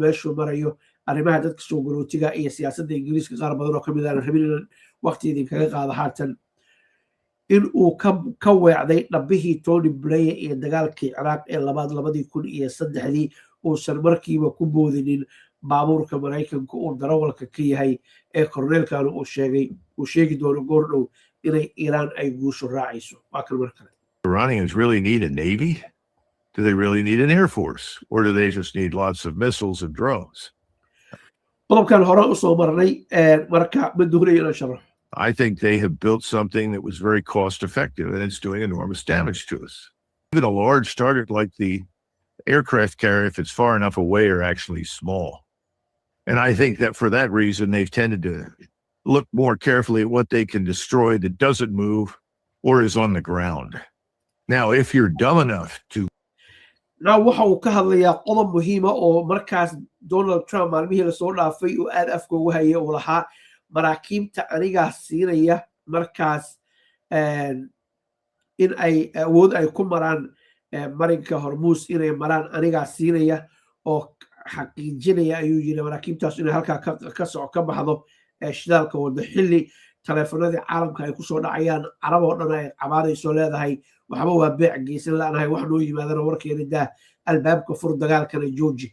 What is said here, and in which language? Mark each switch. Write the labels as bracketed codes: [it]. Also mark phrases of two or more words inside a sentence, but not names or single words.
[so] meeshuu marayo arrimaha dadka soo galootiga iyo siyaasadda Ingiriiska qaar badan oo ka mid ah rabin waqti idin kaga qaado haatan in uu ka weecday dhabbihii Tony Blair ee dagaalkii Ciraaq ee 2003 uusan markiiba ku boodinin baabuurka Mareykanka uu darawalka ka yahay ee korneelkan uu sheegi doono goordhow inay Iran ay guusho raacayso. Waa kan mar kale. [en] Iranians really need a navy? Do they really need an air force? Or do they just need lots of missiles and drones? [so] qodobkan hore u soo marnay marka ma doonayo inaan sharaxo. [en] I think they have built something that was very cost effective and it's doing enormous damage to us. Even a large target like the aircraft carrier, if it's far enough away, are actually small. And I think that for that reason, they've tended to look more carefully at what they can destroy that doesn't move or is on the ground. Now, if you're dumb enough to [so] now waxa uu ka hadlayaa qodob muhiima oo markaas Donald Trump maalmihii la soo dhaafay uu aad afka ugu hayay uu lahaa maraakiibta anigaa siinaya markaas in ay awood ay ku maraan marinka Hormuz inay maraan anigaa siinaya oo xaqiijinaya ayuu yiri maraakiibtaas inay halkaa ka baxdo shidaalka wada xilli taleefanadii caalamka ay ku soo dhacayaan carab oo dhan ay cabaadayso leedahay waxba waa beec geysan laanahay wax noo yimaadana warkeena daa albaabka fur dagaalkana jooji.